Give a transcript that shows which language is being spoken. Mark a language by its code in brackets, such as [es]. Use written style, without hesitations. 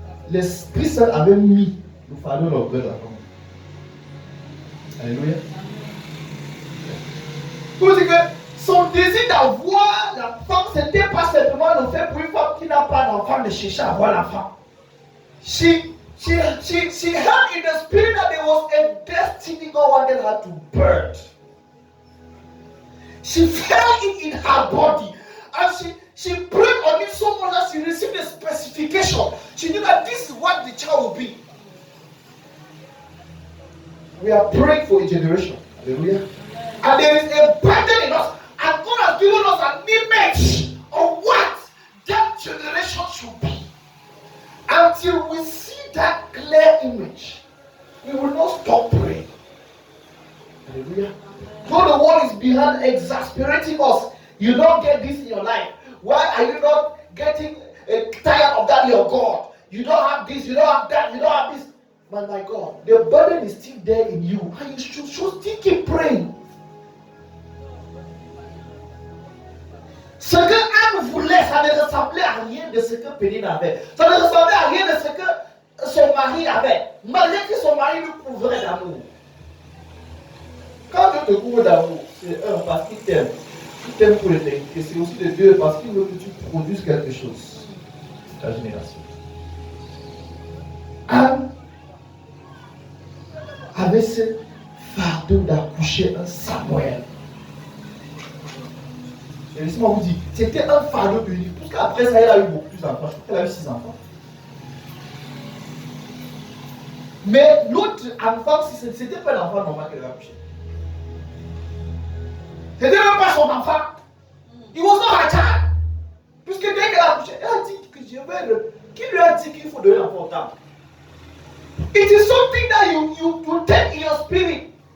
[fr] L'Esprit Saint avait mis le fardeau dans le cœur de la femme. Alléluia. Pour dire que son désir d'avoir la femme, ce n'était pas simplement le fait pour une femme qui n'a pas d'enfant de chercher à avoir l'enfant. [en] She had in the spirit that there was a destiny God wanted her to birth. She felt it in her body. And she prayed on it so much that she received the specification. She knew that this is what the child will be. We are praying for a generation. Hallelujah. And there is a burden in us. And God has given us an image of what that generation should be. Until we see that clear image, we will not stop praying. Hallelujah. Though the world is behind exasperating us, you don't get this in your life. Why are you not getting tired of that, your God? You don't have this, you don't have that, you don't have this. But my God, the burden is still there in you. And you should still keep praying. [fr] Ce que Anne voulait, ça ne ressemblait à rien de ce que Pénine avait. Ça ne ressemblait à rien de ce que son mari avait. Malgré que son mari lui couvrait d'amour. Quand Dieu te couvre d'amour, c'est un, parce qu'il t'aime. Il t'aime pour l'éternité. C'est aussi de Dieu parce qu'il veut que tu produises quelque chose. Ta génération. Anne avait ce fardeau d'accoucher un Samuel. Et laissez-moi vous dire, c'était un fardeau unique. Parce qu'après ça, elle a eu beaucoup plus d'enfants. Je crois qu'elle a eu 6 enfants. Mais l'autre enfant, ce n'était pas l'enfant normal qu'elle a accouché. Ce n'était même pas son enfant. [en] Il was not her child. [fr] Puisque dès qu'elle a accouché, elle a dit que je vais le. Qui lui a dit qu'il faut donner l'enfant au temple? [en] It is something that you take in your spirit.